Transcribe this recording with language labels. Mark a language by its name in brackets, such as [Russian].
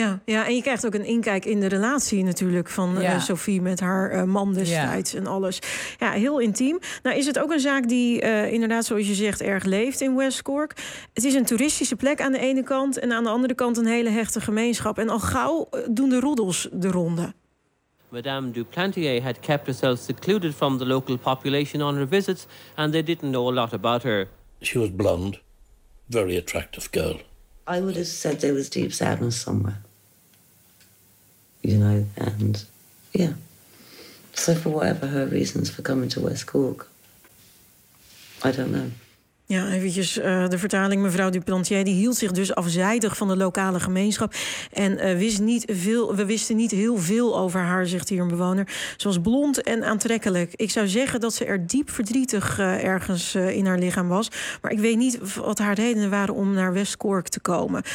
[Dutch] Ja, ja, en je krijgt ook een inkijk in de relatie natuurlijk van Sophie met haar man destijds en alles. Ja, heel intiem. Nou, is het ook een zaak die inderdaad, zoals je zegt, erg leeft in West Cork. Het is een toeristische plek aan de ene kant en aan de andere kant een hele hechte gemeenschap. En al gauw doen de roddels de ronde. [English] Madame Duplantier had kept herself secluded from the local population on her visits and they didn't know a lot about her. She was blonde. Very attractive girl. I would have said there was deep sadness somewhere. You know, and yeah. So for whatever her reasons for coming to West Cork, I don't know. [Dutch] Ja, eventjes de vertaling. Mevrouw Duplantier die hield zich dus afzijdig van de lokale gemeenschap. En we wisten niet heel veel over haar, zegt hier een bewoner. Ze was blond en aantrekkelijk. Ik zou zeggen dat ze er diep verdrietig ergens in haar lichaam was. Maar ik weet niet wat haar redenen waren om naar West Cork te komen.